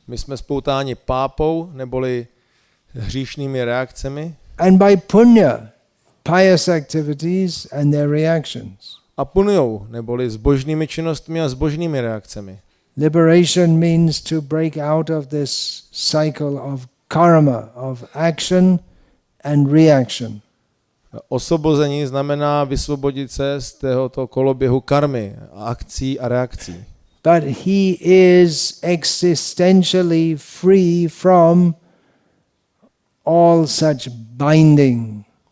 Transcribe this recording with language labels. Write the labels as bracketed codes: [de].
[cs] My jsme spoutáni pápou, neboli hříšnými reakcemi. [en] And by punya, pious activities and their reactions. [cs] A punyou, neboli zbožnými činnostmi a zbožnými reakcemi. [en] Liberation means to break out of this cycle of karma, of action and reaction. [cs] Osvobození znamená vysvobodit se z tohoto koloběhu karmy, akcí a reakcí. [en] But he is existentially free from all such binding.